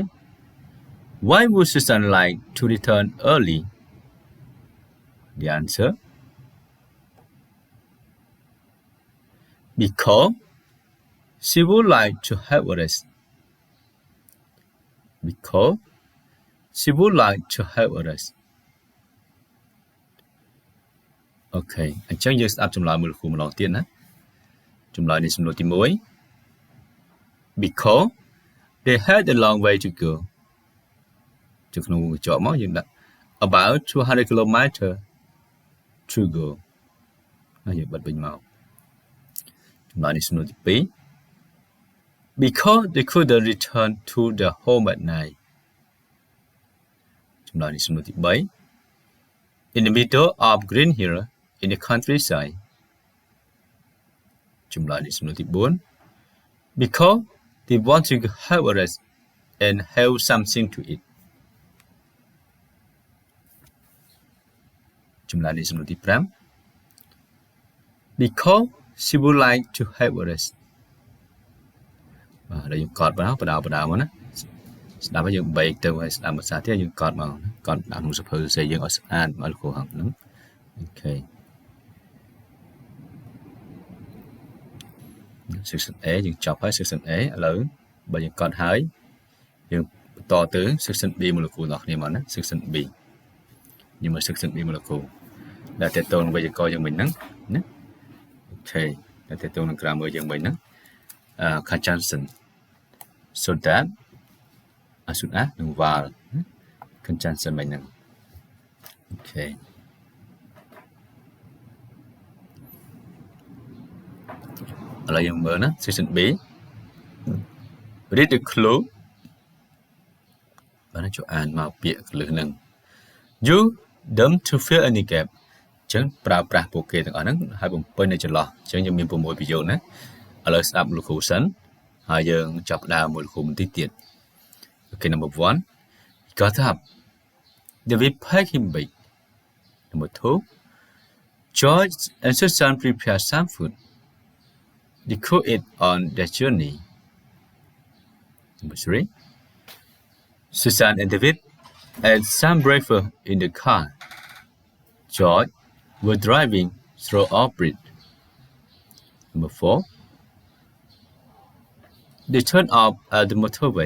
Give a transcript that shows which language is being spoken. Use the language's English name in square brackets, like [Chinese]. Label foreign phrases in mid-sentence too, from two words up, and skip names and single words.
[English] Why would Susan like to return early? The answer. Because she would like to have a rest. Because she would like to have a rest. [Khmer] Okay, [Vietnamese] anh chắc [Khmer] យើងស្ដាប់ចម្លើយមួយលោកគ្រូម្ដងទៀតណាចម្លើយនេះសំណួរទី1 [English] Because they had a long way to go [Khmer] ចូលក្នុងកញ្ចក់មកយើងដាក់ [English] about 200 km to go [Khmer] ហើយយើងបិទវិញមកចម្លើយនេះសំណួរទី2 [English] Because they couldn't return to their home at night [Khmer] ចម្លើយនេះសំណួរទី3 [English] In the middle of Green Hill in the countryside [Khmer] ចម្លើយនេះសំណួរទី4 [English] Because they want to have a rest and have something to eat [Khmer] ចម្លើយនេះសំណួរទី5 [English] Because she would like to have a rest [Khmer] បាទដល់យើងកត់មកបដៅមកណាស្ដាប់ហើយយើងបែកទៅហើយស្ដាប់ភាសាទៀតយើងកត់មកកត់ដាក់ក្នុងសភៅសរសេរយើងឲ្យស្អាតមកលោកគ្រូហងហ្នឹងអូខេ section A យើងចប់ហើយ section A ឥឡូវបើយើងកត់ហើយយើងបន្តទៅ section B មកលោកគ្រូទាំងអស់គ្នាមកណា section B យើងមើល section B មកលោកគ្រូដែលតេតូនវេយ្យាករណ៍យើងមិញហ្នឹងណាអូខេដែលតេតូននឹង grammar យើងមិញហ្នឹង [English] conjunction so that [Khmer] សុទ្ធនឹង val conjunction មិញហ្នឹងអូខេឥ ឡូវយើងមើលណា section B [English] read the clue [Khmer] បានចូលអានមកពាក្យលើហ្នឹង [English] you them to fill any gap [Khmer] អញ្ចឹងប្រើ ប្រាស់ពួកគេទាំងអស់ហ្នឹងហើយបំពេញនៅចន្លោះអញ្ចឹងយើងមាន6ប្រយោគណាឥឡូវស្ដាប់លោកគ្រូសិន ហើយយើងចាប់ផ្ដើមមួយលោកគ្រូបន្តិចទៀត [English] Okay, number 1 he got up David packed him big number 2 George and Susan prepared some food they cooked it on their journey number 3 Susan and David ate some breakfast in the car George were driving through Off-Bridge number 4 They turned off at the motorway.